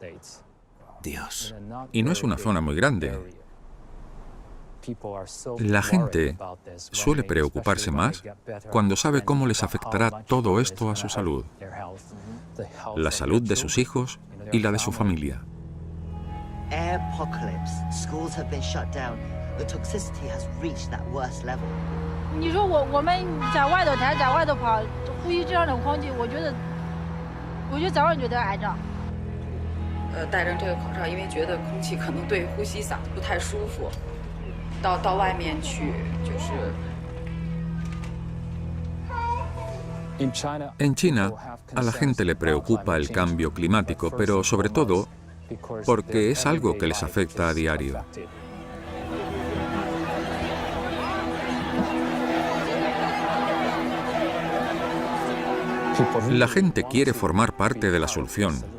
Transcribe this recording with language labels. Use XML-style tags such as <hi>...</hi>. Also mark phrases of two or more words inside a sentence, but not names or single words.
<es>Dios. Y no es una zona muy grande. La gente suele preocuparse más cuando sabe cómo les afectará todo esto a su salud, la salud de sus hijos y la de su familia.</es> <en>The toxicity has reached that worst level.</en> <zh>你说我们在外头抬，在外头跑，呼吸这样的空气，我觉得早晚就得癌症。戴上这个口罩，因为觉得空气可能对呼吸嗓子不太舒服，到外面去就是。</zh> <es>En China, a la gente le preocupa el cambio climático, pero sobre todo porque es algo que les afecta a diario. La gente quiere formar parte de la solución.</es>